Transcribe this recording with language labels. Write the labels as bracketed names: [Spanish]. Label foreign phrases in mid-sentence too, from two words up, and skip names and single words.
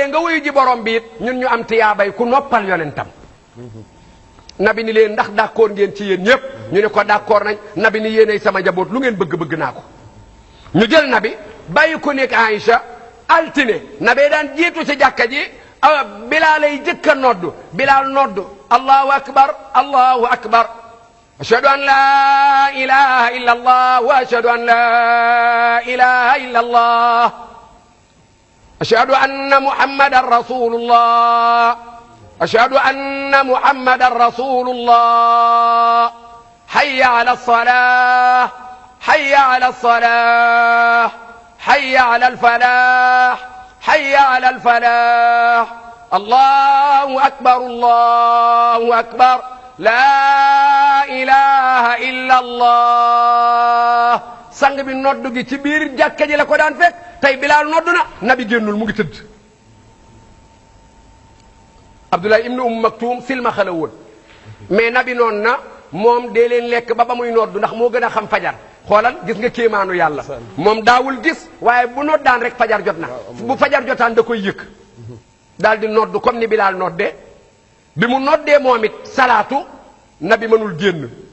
[Wolof] nga wuyu ji borom bi it ñun ñu am tiyaabay ku noppal yonentam nabi ni leen ndax d'accord ngeen ci yéen ñëpp ñu ne ko d'accord nañ nabi ni yéenay sama njaboot lu ngeen bëgg naa ko ñu jël nabi bàyyi ko nekk Aïcha altine nabee daan jiitu ci jàkka ji Bilaal lay jëkk a noddu Bilaal noddu [Arabic] الله أكبر الله أكبر أشهد أن لا إله إلا الله وأشهد أن لا إله إلا الله أشهد أن محمدا رسول الله أشهد أن محمدا رسول الله حي على الصلاة حي على الصلاة حي على الفلاح حي على الفلاح الله أكبر لا إله إلا الله [Wolof] sang bi noddu gi ci biir jàkka ji la ko daan fekk tey Bilaal noddu na nabi génnul mu ngi tëdd Abdullah ibnu Maktum silmaxa la woon mais nabi noon na moom dee leen lekk ba muy noddu ndax moo gën a xam fajar xoolal gis nga kéemaanu yàlla moom daawul gis waaye bu noddaan rek fajar jot na bu fajar jotaan da koy yëkk daal di noddu comme ni Bilaal noddee bi mu noddee moom it salaatu nabi mënul génn